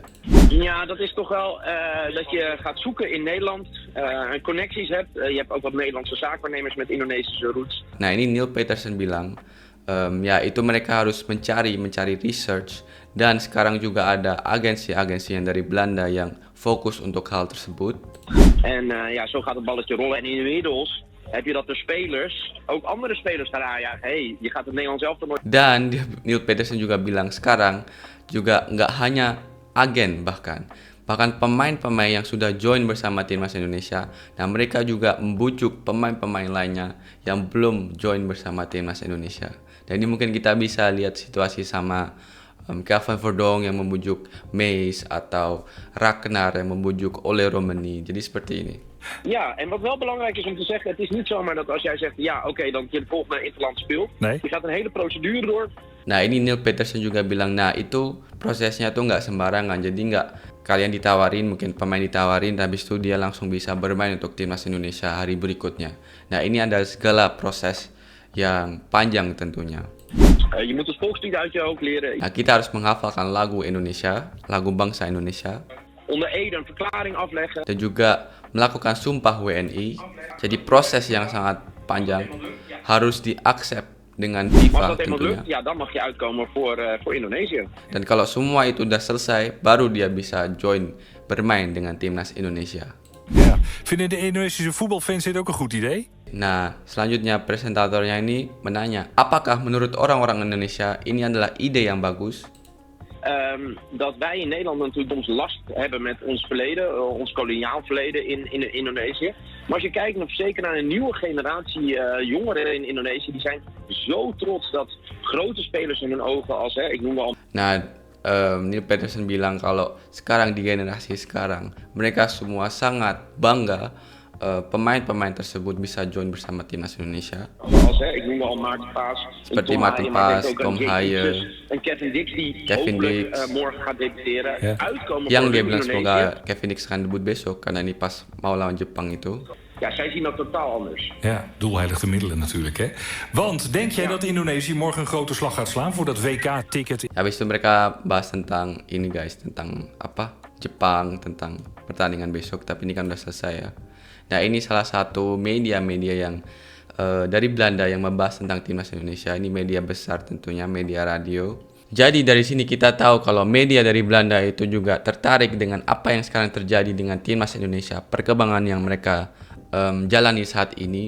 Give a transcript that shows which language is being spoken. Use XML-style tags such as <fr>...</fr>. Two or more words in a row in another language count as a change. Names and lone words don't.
<nl>Ja, dat is toch wel dat je gaat zoeken in Nederland en connecties hebt. Je hebt ook wat Nederlandse zaakwaarnemers met Indonesische roots.</nl> <id>Nah ini Neil Peterson bilang, ya itu mereka harus mencari research dan sekarang juga ada agensi-agensi yang dari Belanda yang fokus untuk hal tersebut.</id> <nl>En ja, zo gaat het balletje rollen. En inmiddels heb je dat de spelers, ook andere spelers gaan aanjagen. Hey, je gaat het Nederlands elftal nooit.</nl> <id>Dan Neil Peterson juga bilang sekarang juga nggak hanya agen bahkan pemain-pemain yang sudah join bersama timnas Indonesia. Nah mereka juga membujuk pemain-pemain lainnya yang belum join bersama timnas Indonesia. Dan ini mungkin kita bisa lihat situasi sama Kelvin Verdong yang membujuk Meis atau Ragnar yang membujuk Ole Romani. Jadi seperti ini.</id> <nl>Ja, en wat wel belangrijk is om te zeggen, het is niet zomaar dat als jij zegt, ja oké, dan je de volgende interland speelt. Nee. Je gaat een hele procedure door.</nl> <id>Nah, ini Neil Peterson juga bilang, nah itu prosesnya tuh nggak sembarangan. Jadi nggak kalian ditawarin, mungkin pemain ditawarin, habis itu dia langsung bisa bermain untuk timnas Indonesia hari berikutnya. Nah, ini ada segala proses yang panjang tentunya.</id> <nl>Je moet het volkslied uit je hoofd leren.</nl> <id>Nah, kita harus menghafalkan lagu Indonesia, lagu bangsa Indonesia,</id> <nl>Onder Ede een verklaring afleggen.</nl> <id>dan juga melakukan sumpah WNI. Jadi proses yang sangat panjang harus diaksep dengan</id> <nl>Maar FIFA als dat eenmaal</nl> <id>tentunya.</id> <nl>lukt, ja, dan mag je uitkomen voor Indonesië.</nl> <id>Dan kalau semua itu udah selesai, baru dia bisa join bermain dengan timnas Indonesia.</id> <nl>Ja. Vinden de Indonesische voetbalfans dit ook een goed idee?</nl> <id>Nah, selanjutnya presentatornya ini menanya, apakah menurut orang-orang Indonesia ini adalah ide yang bagus?</id> <nl>Dat wij in Nederland natuurlijk soms last hebben met ons verleden, ons koloniaal verleden in Indonesië. Maar als je kijkt zeker naar een nieuwe generatie jongeren in Indonesië, die zijn zo trots dat grote spelers in hun ogen als, ik noem wel.</nl> <id>Nah, Neil Peterson bilang kalau sekarang di generasi sekarang, mereka semua sangat bangga pemain-pemain tersebut bisa join bersama timnas Indonesia.</id> <nl>Als, ik noem wel Maarten Paas,</nl> <id>Seperti</id> <nl>Tom Maarten Haaien, maar ik Paas, denk ook Tom aan Jake Haaien, Dix, en Kevin Dix die Kevin hopelijk Dix. morgen gaat debuteren. Ja. Uitkomen</nl> <id>Yang</id> <nl>voor</nl> <id>dia bilang</id> <nl>Indonesië.</nl> <id>semoga Kevin Dix akan debut besok karena ini pas mau lawan Jepang itu.</id> <nl>Ja, zij zien dat totaal anders. Ja, doelheilig de middelen natuurlijk, hè. Want denk jij dat Indonesië morgen een grote slag gaat slaan voor dat WK-ticket?</nl> <id>Habis itu mereka bahas tentang ini guys, tentang apa? Jepang, tentang pertandingan besok, tapi ini kan udah selesai ya. Nah, ini salah satu media-media yang dari Belanda yang membahas tentang timnas Indonesia. Ini media besar tentunya, media radio. Jadi dari sini kita tahu kalau media dari Belanda itu juga tertarik dengan apa yang sekarang terjadi dengan timnas Indonesia, perkembangan yang mereka jalani saat ini.</id>